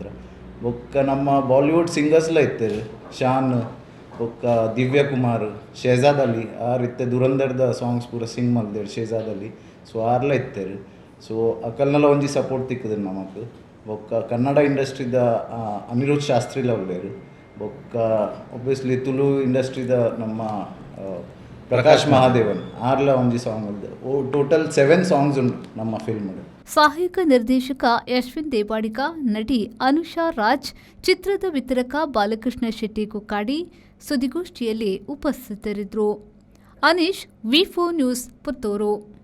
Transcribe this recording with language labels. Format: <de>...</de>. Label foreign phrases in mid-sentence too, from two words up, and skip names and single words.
<tcy>ಬೊಕ್ಕ ನಮ್ಮ ಬಾಲಿವುಡ್ ಸಿಂಗರ್ಸ್ಲ ಇತ್ತೇರು, ಶಾನ್, ಬೊಕ್ಕ ದಿವ್ಯ ಕುಮಾರ್, ಶಹಜಾದ್ ಅಲಿ, ಆ ರೀತಿ ದುರಂಧರ್ದ ಸಾಂಗ್ಸ್ ಪೂರ ಸಿಂಗ್ ಮಲ್ದೇರು ಶಹಜಾದ್ ಅಲಿ. ಸೊ ಆರ್ಲ ಇತ್ತೇರು. ಸೊ ಅಕಲ್ನೆಲ್ಲ ಒಂಜಿ ಸಪೋರ್ಟ್ ತಿಕ್ಕದು ನಮಕ್. ಬೊಕ್ಕ ಕನ್ನಡ ಇಂಡಸ್ಟ್ರಿದ ಅನಿರುದ್ಧ್ ಶಾಸ್ತ್ರಿಲ ಉಳ್ಳೇರು. ಬೊಕ್ಕ ಒಬ್ವಿಯಸ್ಲಿ ತುಳು ಇಂಡಸ್ಟ್ರಿದ ನಮ್ಮ ಪ್ರಕಾಶ್ ಮಹಾದೇವನ್ ಆರ್ಲ ಒಂಜಿ ಸಾಂಗ್ ಉಳ್ದು.</tcy> <en>total 7 songs</en> <tcy>ಉಂಟು ನಮ್ಮ ಫಿಲ್ಮ್.</tcy> <kn>ಸಹಾಯಕ ನಿರ್ದೇಶಕ ಯಶ್ವಿನ್ ದೇವಾಡಿಗ, ನಟಿ ಅನುಷಾ ರಾಜ್, ಚಿತ್ರದ ವಿತರಕ ಬಾಲಕೃಷ್ಣ ಶೆಟ್ಟಿ ಕುಕ್ಕಾಡಿ ಸುದ್ದಿಗೋಷ್ಠಿಯಲ್ಲಿ ಉಪಸ್ಥಿತರಿದ್ದರು. ಅನೀಶ್, ವಿ4 ನ್ಯೂಸ್, ಪುತ್ತೂರು.</kn>